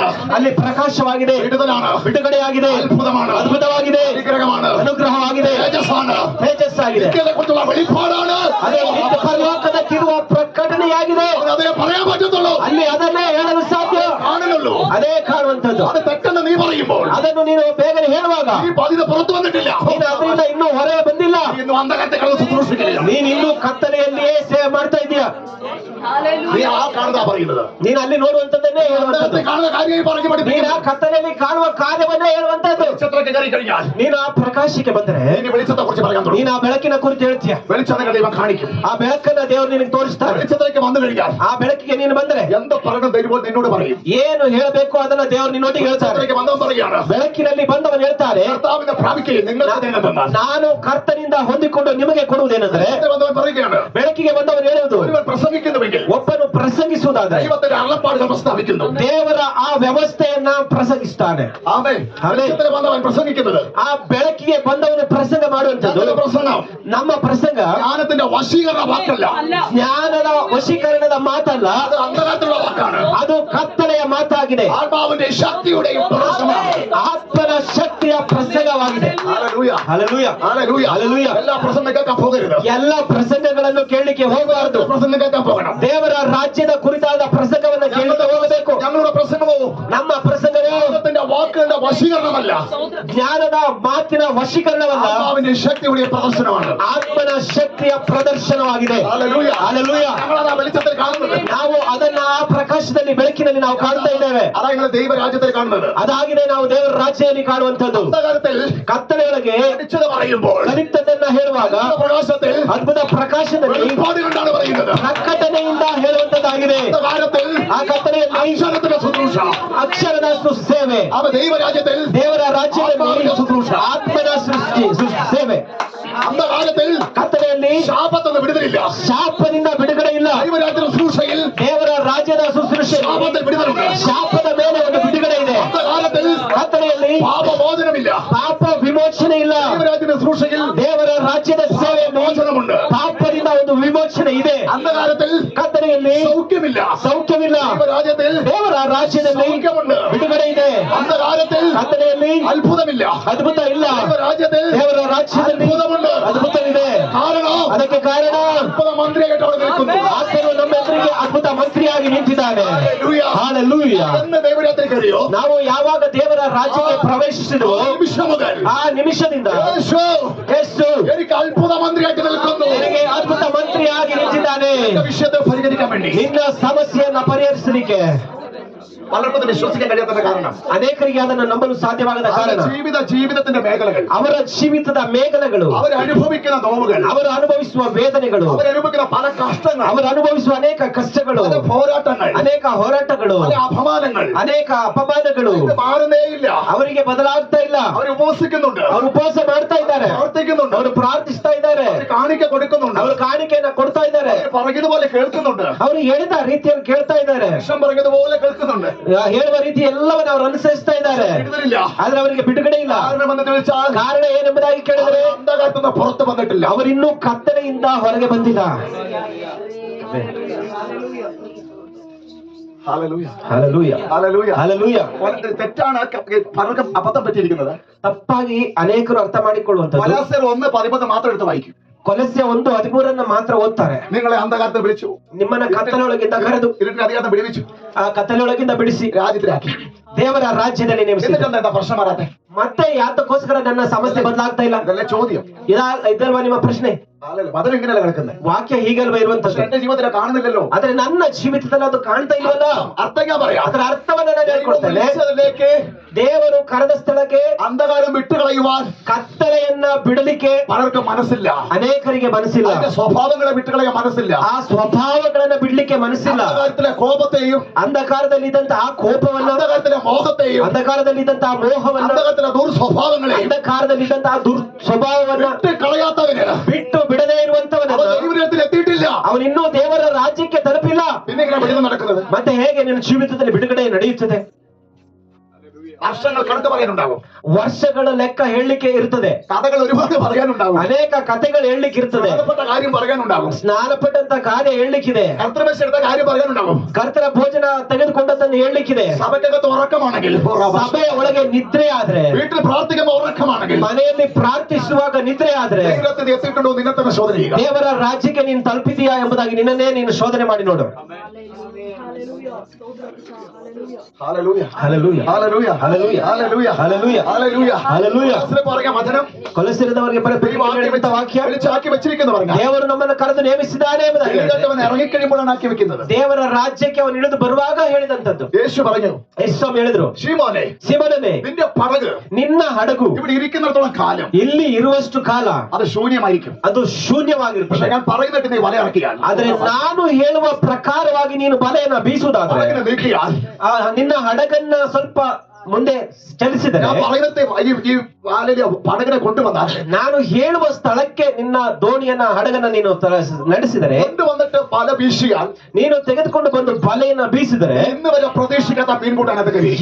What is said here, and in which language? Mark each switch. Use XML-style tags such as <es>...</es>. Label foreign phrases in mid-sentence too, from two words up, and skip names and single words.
<kn>ಅಲ್ಲಿ ಪ್ರಕಾಶವಾಗಿದೆ.</kn> <ml>വിടുതലാണ്.</ml> <kn>ಬಿಡುಗಡೆಯಾಗಿದೆ.</kn> <ml>അത്ഭുതമാണ്.</ml> <kn>ಅದ್ಭುತವಾಗಿದೆ.</kn> <ml>അനുഗ്രഹമാണ്.</ml> <kn>ಅನುಗ್ರಹವಾಗಿದೆ.</kn> <ml>തേജസ്സാണ്.</ml> <kn>ತೇಜಸ್ಸಾಗಿದೆ.</kn> <ml>നിത്യതയെക്കുറിച്ചുള്ള വെളിപ്പാടാണ്.</ml> <kn>ಅದೇ ನಿತ್ಯ ಪರಲೋಕದಕ್ಕಿರುವ ಪ್ರಕಟಣೆಯಾಗಿದೆ.</kn> <ml>അതേ പറയാൻ പറ്റത്തുള്ളൂ.</ml> <kn>ಅಲ್ಲಿ ಅದನ್ನೇ ಹೇಳಲು ಸಾಧ್ಯ.</kn> <ml>കാണുന്നുള്ളൂ.</ml> <kn>ಅದೇ ಕಾಣುವಂತದ್ದು.</kn> <ml>അത് തെറ്റെന്ന് നീ പറയുമ്പോൾ</ml> <kn>ಅದನ್ನು ನೀನು ಬೇಗನೆ ಹೇಳುವಾಗ</kn> <ml>ഈ ബാധ്യത പുറത്തു വന്നിട്ടില്ല.</ml> <kn>ನೀನು ಅದರಿಂದ ಇನ್ನೂ ಹೊರಗೆ ಬಂದಿಲ್ಲ.</kn> <ml>ഇന്ന് അന്ധകാരത്തെ കടന്ന് ശുശ്രൂഷിക്കില്ല.</ml> <kn>ನೀನು ಇನ್ನೂ ಕತ್ತಲೆಯಲ್ಲಿಯೇ ಸೇವೆ ಮಾಡ್ತಾ ಇದೀಯ.</kn> <ml>നീ ആ കാണുന്നതാ പറയുന്നത്.</ml> <kn>ನೀನು ಅಲ್ಲಿ ನೋಡುವಂತದ್ದನ್ನೇ ಹೇಳುವಂತದ್ದು.</kn> <ml>അന്ധകാരത്തെ കാണുന്ന കാര്യമായി പറഞ്ഞു</ml> <kn>ನೀನು</kn> <ml>പഠിപ്പിക്കുന്നു.</ml> <kn>ಆ ಕತ್ತಲೆಯಲ್ಲಿ ಕಾಣುವ ಕಾರ್ಯವನ್ನೇ ಹೇಳುವಂತದ್ದು.</kn> <ml>വെളിച്ചത്തിലേക്ക് കയറി കഴിഞ്ഞാൽ</ml> <kn>ನೀನು ಆ ಪ್ರಕಾಶಕ್ಕೆ ಬಂದರೆ</kn> <ml>ഇനി വെളിച്ചത്തെ കുറിച്ച് പറയാൻ തുടങ്ങും.</ml> <kn>ನೀನು ಆ ಬೆಳಕಿನ ಕುರಿತು ಹೇಳ್ತೀಯ.</kn> <ml>വെളിച്ചത്തെ ദൈവം കാണിക്കും.</ml> <kn>ಆ ಬೆಳಕನ್ನ ದೇವರು ನಿನಗೆ ತೋರಿಸ್ತಾನೆ.</kn> <ml>വെളിച്ചത്തിലേക്ക് വന്നു കഴിഞ്ഞാൽ</ml> <kn>ಆ ಬೆಳಕಿಗೆ ನೀನು ಬಂದರೆ</kn> <ml>എന്ത് പറയണം ദൈവം നിന്നോട് പറയും.</ml> <kn>ಏನು ಹೇಳಬೇಕು ಅದನ್ನ ದೇವರು ನಿನ್ನೊಟ್ಟಿಗೆ ಹೇಳ್ತಾರೆ.</kn> <ml>വെളിച്ചത്തിലേക്ക് വന്നവൻ പറയുകയാണ്,</ml> <kn>ಬೆಳಕಿನಲ್ಲಿ ಬಂದವನು ಹೇಳ್ತಾರೆ,</kn> <ml>കർത്താവിനെ പ്രാപിക്കുകയും നിങ്ങൾക്ക് തന്നെന്നാൽ.</ml> <kn>ನಾನು ಕರ್ತನಿಂದ ಹೊಂದಿಕೊಂಡು ನಿಮಗೆ ಕೊಡುವುದೇನೆಂದ್ರೆ,</kn> <ml>വന്നവൻ പറയുകയാണ്,</ml> <kn>ಬೆಳಕಿಗೆ ಬಂದವನು ಹೇಳುವುದು,</kn> <ml>ഒരുവൻ പ്രസംഗിക്കുന്നുവെങ്കിൽ</ml> <kn>ಒಬ್ಬನು ಪ್ರಸಂಗಿಸುವುದಾದ್ರೆ</kn> <ml>ദൈവത്തിന്റെ അരുളപ്പാടുകൾ പ്രസ്താവിക്കുന്നു.</ml> <kn>ದೇವರ ಆ ವ್ಯವಸ್ಥೆಯನ್ನ ಪ್ರಸಂಗಿಸ್ತಾನೆ.</kn> <ml>ആമേൻ. വെളിച്ചത്തിൽ വന്നവൻ പ്രസംഗിക്കുന്നത്,</ml> <kn>ಆ ಬೆಳಕಿಗೆ ಬಂದವನು ಪ್ರಸಂಗ ಮಾಡುವಂತದ್ದು.</kn> <ml>ഞങ്ങളുടെ പ്രസംഗം</ml> <kn>ನಮ್ಮ ಪ್ರಸಂಗ</kn> <ml>ജ്ഞാനത്തിന്റെ വശീകരണ വാക്കല്ല.</ml> <kn>ಜ್ಞಾನದ ವಶೀಕರಣದ ಮಾತಲ್ಲ,</kn> <ml>അത് അന്ധകാരത്തിലുള്ള വാക്കാണ്.</ml> <kn>ಅದು ಕತ್ತಲೆಯ ಮಾತಾಗಿದೆ.</kn> <ml>ആത്മാവിന്റെ ശക്തിയുടെയും പ്രസംഗമാണ്.</ml> <kn>ಆತ್ಮನ ಶಕ್ತಿಯ ಪ್ರಸಂಗವಾಗಿದೆ.</kn> <ml>ഹല്ലേലൂയ.</ml> <kn>ಹಲ್ಲೆಲೂಯ.</kn> <ml>ഹല്ലേലൂയ. ഹല്ലേലൂയ. എല്ലാ പ്രസംഗം കേൾക്കാൻ പോകരുത്.</ml> <kn>ಎಲ್ಲ ಪ್ರಸಂಗಗಳನ್ನು ಕೇಳಲಿಕ್ಕೆ ಹೋಗಬಾರದು.</kn> <ml>പ്രസംഗം കേൾക്കാൻ പോകണം.</ml> <kn>ದೇವರ ರಾಜ್ಯದ ಕುರಿತಾದ ಪ್ರಸಂಗವನ್ನು ಕೇಳಲಿಕ್ಕೆ ಹೋಗಬೇಕು.</kn> <ml>ഞങ്ങളുടെ പ്രസംഗമോ</ml> <kn>ನಮ್ಮ ಪ್ರಸಂಗವೇ</kn> <ml>ദൈവത്തിന്റെ വാക്കുകളുടെ വശീകരണമല്ല,</ml> <kn>ಜ್ಞಾನದ ಮಾತಿನ ವಶೀಕರಣವಲ್ಲ,</kn> <ml>ആത്മാവിന്റെ ശക്തിയുടെ പ്രദർശനമാണ്.</ml> <kn>ಆತ್ಮನ ಶಕ್ತಿಯ ಪ್ರದರ್ಶನವಾಗಿದೆ.</kn> <ml>ഹല്ലേലൂയ.</ml> <kn>ಹಲ್ಲೆಲೂಯ.</kn> <ml>ഞങ്ങളാ വെളിച്ചത്തിൽ കാണുന്നത്.</ml> <kn>ನಾವು ಅದನ್ನ ಆ ಪ್ರಕಾಶದಲ್ಲಿ ಬೆಳಕಿನಲ್ಲಿ ನಾವು ಕಾಣ್ತಾ ಇದ್ದೇವೆ.</kn> <ml>അതാ നിങ്ങൾ ദൈവരാജ്യത്തിൽ കാണുന്നത്.</ml> <kn>ಅದಾಗಿದೆ ನಾವು ದೇವರ ರಾಜ್ಯದಲ್ಲಿ ಕಾಣುವಂತದ್ದು.</kn> <ml>അന്ധകാരത്തിൽ</ml> <kn>ಕತ್ತಲೆಯೊಳಗೆ</kn> <ml>പഠിച്ചത് പറയുമ്പോൾ</ml> <kn>ಕಲಿತದನ್ನ ಹೇಳುವಾಗ</kn> <ml>പ്രകാശത്തിൽ</ml> <kn>ಅದ್ಭುತ ಪ್ರಕಾಶದಲ್ಲಿ</kn> <ml>വെളിപ്പാട് കൊണ്ടാണ് പറയുന്നത്.</ml> <kn>ಪ್ರಕಟಣೆಯಿಂದ ಹೇಳುವಂತದ್ದಾಗಿದೆ.</kn> <ml>അന്ധകാരത്തിൽ</ml> <kn>ಆ ಕತ್ತಲೆಯಲ್ಲಿ</kn> <ml>അക്ഷരത്തിന്റെ ശുശ്രൂഷ.</ml> <kn>ಅಕ್ಷರದ ಸೇವೆ.</kn> <ml>അവ ദൈവരാജ്യത്തിൽ</ml> <kn>ದೇವರ ರಾಜ್ಯದಲ್ಲಿ</kn> <ml>ശുശ്രൂഷ.</ml> <kn>ಆತ್ಮನ ಸೃಷ್ಟಿ ಸೇವೆ.</kn> <ml>അന്ധകാരത്തിൽ</ml> <kn>ಕತ್ತಲೆಯಲ್ಲಿ</kn> <ml>ശാപത്തൊന്നും വിടുതലില്ല.</ml> <kn>ಶಾಪದಿಂದ ಬಿಡುಗಡೆ ಇಲ್ಲ.</kn> <ml>ദൈവരാജ്യ ശുശ്രൂഷയിൽ</ml> <kn>ದೇವರ ರಾಜ್ಯದ ಶುಶ್ರೂಷೆ</kn> <ml>ശാപത്തിൽ വിടുതലുണ്ട്.</ml> <kn>ಶಾಪದ ಮೇಲೆ ಒಂದು ಬಿಡುಗಡೆ ಇದೆ.</kn> <ml>അന്ധകാരത്തിൽ</ml> <kn>ಪ್ರಾರ್ಥನೆಯಲ್ಲಿ</kn> <ml>പാപമോചനമില്ല.</ml> <kn>ಪಾಪ ವಿಮೋಚನೆ ಇಲ್ಲ.</kn> <ml>ദൈവരാജ്യത്തിന്റെ ശുശ്രൂഷയിൽ</ml> <kn>ದೇವರ ರಾಜ್ಯದ ಸೇವೆಯಲ್ಲಿ</kn> <ml>മോചനമുണ്ട്.</ml> <kn>ಪಾಪದಿಂದ ಒಂದು ವಿಮೋಚನೆ ಇದೆ.</kn> <ml>അന്ധകാരത്തിൽ</ml> <kn>ಕತ್ತಲೆಯಲ್ಲಿ</kn> <ml>സൗഖ്യമില്ല.</ml> <kn>ಸೌಖ್ಯವಿಲ್ಲ.</kn> <ml>ദൈവരാജ്യത്തിൽ</ml> <kn>ದೇವರ ರಾಜ್ಯದಲ್ಲಿ</kn> <ml>സൗഖ്യമുണ്ട്.</ml> <kn>ಬಿಡುಗಡೆ ಇದೆ.</kn> <ml>അന്ധകാരത്തിൽ</ml> <kn>ಕತ್ತಲೆಯಲ್ಲಿ</kn> <ml>അത്ഭുതമില്ല.</ml> <kn>ಅದ್ಭುತ ಇಲ್ಲ.</kn> <ml>ദൈവരാജ്യത്തിൽ</ml> <kn>ದೇವರ ರಾಜ್ಯದಲ್ಲಿ</kn> <ml>അത്ഭുതമുണ്ട്.</ml> <kn>ಅದ್ಭುತವಿದೆ.</kn> <ml>കാരണം</ml> <kn>ಅದಕ್ಕೆ ಕಾರಣ</kn> <ml>അത്ഭുത മന്ത്രിയായിട്ട് അവിടെ നിൽക്കുന്നു.</ml> <kn>ಆತನು ನಮ್ಮ ಎದುರಿಗೆ ಅದ್ಭುತ ಮಂತ್ರಿಯಾಗಿ ನಿಂತಿದ್ದಾನೆ.</kn> <ml>ഹല്ലേലൂയ.</ml> <kn>ಹಾಲೆಲೂಯ.</kn> <ml>എന്ന് ദൈവരാത്രി കഴിയോ</ml> <kn>ನಾವು ಯಾವಾಗ ದೇವರ ರಾಜ್ಯಕ್ಕೆ ಪ್ರವೇಶಿಸಿದೆವೋ</kn> <ml>നിമിഷം മുതൽ</ml> <kn>ಆ ನಿಮಿಷದಿಂದ</kn> <ml>യേശു</ml> <kn>ಯೇಸು</kn> <ml>എനിക്ക് അത്ഭുത മന്ത്രിയായിട്ട് നിൽക്കുന്നു.</ml> <kn>ನಿನಗೆ ಅದ್ಭುತ ಮಂತ್ರಿಯಾಗಿ ನಿಂತಿದ್ದಾನೆ.</kn> <ml>എന്റെ വിഷയത്തെ പരിഹരിക്കാൻ വേണ്ടി</ml> <kn>ನಿನ್ನ ಸಮಸ್ಯೆಯನ್ನ ಪರಿಹರಿಸಲಿಕ್ಕೆ</kn> <ml>പലർക്കും വിശ്വസിക്കാൻ കഴിയാത്ത കാരണം</ml> <kn>ಅನೇಕರಿಗೆ ಅದನ್ನು ನಂಬಲು ಸಾಧ್ಯವಾಗದ ಕಾರಣ</kn> <ml>ജീവിതത്തിന്റെ മേഖലകൾ,</ml> <kn>ಅವರ ಜೀವಿತದ ಮೇಘಲೆಗಳು,</kn> <ml>അവർ അനുഭവിക്കുന്ന നോവുകൾ,</ml> <kn>ಅವರು ಅನುಭವಿಸುವ ವೇದನೆಗಳು,</kn> <ml>അവർ അനുഭവിക്കുന്ന പല കഷ്ടങ്ങൾ,</ml> <kn>ಅವರು ಅನುಭವಿಸುವ ಅನೇಕ ಕಷ್ಟಗಳು,</kn> <ml>പല പോരാട്ടങ്ങൾ,</ml> <kn>ಅನೇಕ ಹೋರಾಟಗಳು,</kn> <ml>പല അപമാനങ്ങൾ</ml> <kn>ಅನೇಕ ಅಪಮಾನಗಳು</kn> <ml>ഇത് മാറുന്നേ ഇല്ല.</ml> <kn>ಅವರಿಗೆ ಬದಲಾಗ್ತಾ ಇಲ್ಲ.</kn> <ml>അവർ ഉപവസിക്കുന്നുണ്ട്,</ml> <kn>ಅವರು ಉಪವಾಸ ಮಾಡ್ತಾ ಇದ್ದಾರೆ,</kn> <ml>പ്രാർത്ഥിക്കുന്നുണ്ട്,</ml> <kn>ಅವರು ಪ್ರಾರ್ಥಿಸ್ತಾ ಇದ್ದಾರೆ,</kn> <ml>അവർ കാണിക്ക കൊടുക്കുന്നുണ്ട്,</ml> <kn>ಅವರು ಕಾಣಿಕೆಯನ್ನ ಕೊಡ್ತಾ ಇದ್ದಾರೆ,</kn> <ml>അവർ പറയുന്നതുപോലെ കേൾക്കുന്നുണ്ട്,</ml> <kn>ಅವರು ಹೇಳಿದ ರೀತಿಯಲ್ಲಿ ಕೇಳ್ತಾ ಇದ್ದಾರೆ,</kn> <ml>വിഷം പറയുന്നതുപോലെ കേൾക്കുന്നുണ്ട്.</ml> <kn>ಹೇಳುವ ರೀತಿ ಎಲ್ಲವನ್ನ ಅವರು ಅನುಸರಿಸ್ತಾ ಇದ್ದಾರೆ.</kn> <ml>വിടുതലില്ല.</ml> <kn>ಆದ್ರೆ ಅವರಿಗೆ ಬಿಡುಗಡೆ ಇಲ್ಲ.</kn> <ml>കാരണം എന്ന് ചോദിച്ചാൽ</ml> <kn>ಕಾರಣ ಏನೆಂಬುದಾಗಿ ಕೇಳಿದ್ರೆ</kn> <ml>അന്ധകാരത്തുനിന്ന് പുറത്ത് വന്നിട്ടില്ല.</ml> <kn>ಅವರಿನ್ನೂ ಕತ್ತಲೆಯಿಂದ ಹೊರಗೆ ಬಂದಿಲ್ಲ.</kn> <ml>ഹല്ലേലൂയ.</ml> <kn>ಹಲ್ಲೆಲೂಯ,</kn> <ml>ഹല്ലേലൂയ.</ml> <kn>ಹಲ್ಲೆಲೂಯ.</kn> <ml>തെറ്റാണ് പലർക്കും അബദ്ധം പറ്റിയിരിക്കുന്നത്.</ml> <kn>ತಪ್ಪಾಗಿ ಅನೇಕರು ಅರ್ಥ ಮಾಡಿಕೊಳ್ಳುವಂತದ್ದು.</kn> <ml>കൊലോസ്യർ 1:13 മാത്രം എടുത്ത് വായിക്കും.</ml> <kn>ಕೊಲಸ್ಯ 1:13 ಮಾತ್ರ ಓದ್ತಾರೆ.</kn> <ml>നിങ്ങളെ അന്ധകാരത്തിൽ വിളിച്ചു,</ml> <kn>ನಿಮ್ಮನ್ನ ಕತ್ತಲೆಯೊಳಗಿಂದ ಕರೆದು</kn> <ml>ഇരുട്ടിന്റെ അധികാരത്തെ വിടുവിച്ചു,</ml> <kn>ಆ ಕತ್ತಲೆಯೊಳಗಿಂದ ಬಿಡಿಸಿ</kn> <ml>രാജ്യത്തിലാക്കി.</ml> <kn>ದೇವರ ರಾಜ್ಯದಲ್ಲಿ ನೇಮಿಸಿದ.</kn> <ml>എന്നിട്ട് എന്താ പ്രശ്നം മാറാത്തെ?</ml> <kn>ಮತ್ತೆ ಯಾತಕ್ಕೋಸ್ಕರ ನನ್ನ ಸಮಸ್ಯೆ ಬದಲಾಗ್ತಾ ಇಲ್ಲ?</kn> <ml>ഇതല്ലേ ചോദ്യം.</ml> <kn>ಇದಲ್ವಾ ನಿಮ್ಮ ಪ್ರಶ್ನೆ?</kn> <ml>ബദൽ ഇങ്ങനെയല്ല കിടക്കുന്നത്.</ml> <kn>ವಾಕ್ಯ ಹೀಗಲ್ವಾ</kn> <ml>പക്ഷെ</ml> <kn>ಇರುವಂತದ್ದು?</kn> <ml>എന്റെ ജീവിതത്തിൽ കാണുന്നില്ലല്ലോ.</ml> <kn>ಆದ್ರೆ ನನ್ನ ಜೀವಿತದಲ್ಲಿ ಅದು ಕಾಣ್ತಾ ಇಲ್ವಲ್ಲ?</kn> <ml>അർത്ഥം ഞാൻ പറയാം.</ml> <kn>ಅದರ ಅರ್ಥವನ್ನ ನಾನು ಹೇಳ್ಕೊಡ್ತೇನೆ.</kn> <ml>വിളിച്ചതിലേക്ക്</ml> <kn>ದೇವರು ಕರೆದ ಸ್ಥಳಕ್ಕೆ</kn> <ml>അന്ധകാരം വിട്ടുകളയുവാൻ</ml> <kn>ಕತ್ತಲೆಯನ್ನ ಬಿಡಲಿಕ್ಕೆ</kn> <ml>പലർക്കും മനസ്സില്ല.</ml> <kn>ಅನೇಕರಿಗೆ ಮನಸ್ಸಿಲ್ಲ.</kn> <ml>അതിന്റെ സ്വഭാവങ്ങളെ വിട്ടുകളയാൻ മനസ്സില്ല.</ml> <kn>ಆ ಸ್ವಭಾವಗಳನ್ನ ಬಿಡ್ಲಿಕ್ಕೆ ಮನಸ್ಸಿಲ್ಲ.</kn> <ml>അന്ധകാരത്തിലെ കോപത്തെയും</ml> <kn>ಅಂಧಕಾರದಲ್ಲಿದ್ದಂತಹ ಕೋಪವನ್ನ,</kn> <ml>അന്ധകാരത്തിലെ മോഹത്തെയും</ml> <kn>ಅಂಧಕಾರದಲ್ಲಿದ್ದಂತಹ ಮೋಹವನ್ನ,</kn> <ml>അന്ധകാരത്തിലെ ദുർസ്വഭാവങ്ങളെയും</ml> <kn>ಅಂಧಕಾರದಲ್ಲಿದ್ದಂತಹ ದುರ್ಸ್ವಭಾವವನ್ನ</kn> <ml>വിട്ട് കളയാത്തവന്</ml> <kn>ಬಿಟ್ಟು ಬಿಡದೇ ಇರುವಂತವನ</kn> <ml>അവൻ ദൈവരാജ്യത്തിൽ എത്തിയിട്ടില്ല.</ml> <kn>ಅವನಿನ್ನೂ ದೇವರ ರಾಜ್ಯಕ್ಕೆ ತಲುಪಿಲ್ಲ.</kn> <ml>പിന്നെ ഇങ്ങനെ വിടുതൽ നടക്കുന്നത്.</ml> <kn>ಮತ್ತೆ ಹೇಗೆ ನಿನ್ನ ಜೀವಿತದಲ್ಲಿ ಬಿಡುಗಡೆ ನಡೆಯುತ್ತದೆ?</kn> <ml>വർഷങ്ങൾ കണക്ക് പറയാനുണ്ടാകും.</ml> <kn>ವರ್ಷಗಳ ಲೆಕ್ಕ ಹೇಳಲಿಕ್ಕೆ ಇರ್ತದೆ.</kn> <ml>കഥകൾ ഒരുപാട് പറയാനുണ്ടാകും.</ml> <kn>ಅನೇಕ ಕಥೆಗಳು ಹೇಳಲಿಕ್ಕೆ ಇರ್ತದೆ.</kn> <ml>പ്രധാനപ്പെട്ട കാര്യം പറയാനുണ്ടാകും.</ml> <kn>ಸ್ನಾನಪಟ್ಟಂತ ಕಾರ್ಯ ಹೇಳಲಿಕ್ಕಿದೆ.</kn> <ml>കർത്തൃമേശ എടുത്ത കാര്യം പറയാനുണ്ടാകും.</ml> <kn>ಕರ್ತರ ಭೋಜನ ತೆಗೆದುಕೊಂಡದ್ದನ್ನು ಹೇಳಲಿಕ್ಕಿದೆ.</kn> <ml>സഭയ്ക്കകത്ത് ഉറക്കമാണെങ്കിൽ,</ml> <kn>ಸಭೆಯ ಒಳಗೆ ನಿದ್ರೆ ಆದ್ರೆ,</kn> <ml>വീട്ടിൽ പ്രാർത്ഥിക്കുമ്പോൾ ഉറക്കമാണെങ്കിൽ,</ml> <kn>ಮನೆಯಲ್ಲಿ ಪ್ರಾರ್ಥಿಸುವಾಗ ನಿದ್ರೆ ಆದ್ರೆ,</kn> <ml>ദൈവത്തിൽ എത്തിയിട്ടുണ്ടോ നിന്നെ തന്നെ ശോധന ചെയ്യുക.</ml> <kn>ದೇವರ ರಾಜ್ಯಕ್ಕೆ ನೀನು ತಲುಪಿದೀಯಾ ಎಂಬುದಾಗಿ ನಿನ್ನನ್ನೇ ನೀನು ಶೋಧನೆ ಮಾಡಿ ನೋಡು.</kn> <ml>ഹല്ലേലൂയ.</ml> <kn>ಹಲ್ಲೆಲೂಯ,</kn> <ml>ഹല്ലേലൂയ. ഹല്ലേലൂയ, ഹല്ലേലൂയ. ഹല്ലേലൂയ, ഹല്ലേലൂയ. ഹല്ലേലൂയ. ക്രിസ്തുവിനെ പുറകെ വചനം</ml> <kn>ಕೊಲೆಸಿರಿದವರಿಗೆ ವಾಕ್ಯ</kn> <ml>വിളിച്ചാക്കി വെച്ചിരിക്കുന്നു പറഞ്ഞ</ml> <kn>ದೇವರು ನಮ್ಮನ್ನು ಕರೆದು ನೇಮಿಸಿದ್ದಾನೆ ಎಂಬುದಾಗಿ</kn> <ml>അവൻ ഇറങ്ങിക്കഴിയുമ്പോഴാണ് ആക്കി വെക്കുന്നത്.</ml> <kn>ದೇವರ ರಾಜ್ಯಕ್ಕೆ ಅವನು ಇಳಿದು ಬರುವಾಗ ಹೇಳಿದಂತದ್ದು.</kn> <ml>യേശു പറഞ്ഞു,</ml> <kn>ಯೇಸು ಹೇಳಿದ್ರು,</kn> <ml>ശീമോനെ,</ml> <kn>ಸಿಮೋನನೇ,</kn> <ml>നിന്റെ പടക്</ml> <kn>ನಿನ್ನ ಹಡಗು</kn> <ml>ഇവിടെ ഇരിക്കുന്നിടത്തോളം കാലം</ml> <kn>ಇಲ್ಲಿ ಇರುವಷ್ಟು ಕಾಲ</kn> <ml>അത് ശൂന്യമായിരിക്കും.</ml> <kn>ಅದು</kn> <ml>പക്ഷെ</ml> <kn>ಶೂನ್ಯವಾಗಿರ್ತದೆ.</kn> <ml>ഞാൻ പറയുന്നിട്ട് നീ വല ഇറക്കിയാൽ,</ml> <kn>ಆದ್ರೆ ನಾನು ಹೇಳುವ ಪ್ರಕಾರವಾಗಿ ನೀನು ಬಲೆಯನ್ನ ಬೀಸುವುದಾದ್ರೆ,</kn> <ml>പടകിനെ നീക്കിയാൽ,</ml> <kn>ನಿನ್ನ ಹಡಗನ್ನ ಸ್ವಲ್ಪ ಮುಂದೆ ಚಲಿಸಿದರೆ,</kn> <ml>ഞാൻ പറയുന്നത് ഈ വാലിലെ പടകിനെ കൊണ്ടുവന്നാൽ,</ml> <kn>ನಾನು ಹೇಳುವ ಸ್ಥಳಕ್ಕೆ ನಿನ್ನ ದೋಣಿಯನ್ನ ಹಡಗನ್ನ ನೀನು ನಡೆಸಿದರೆ,</kn> <ml>കൊണ്ടുവന്നിട്ട് വല വീശിയാൽ,</ml> <kn>ನೀನು ತೆಗೆದುಕೊಂಡು ಬಂದು ಬಲೆಯನ್ನ ಬೀಸಿದರೆ,</kn> <ml>ഇന്ന് വരെ പ്രതീക്ഷിക്കാത്ത മീൻകൂട്ടാനത് കഴിയും.</ml>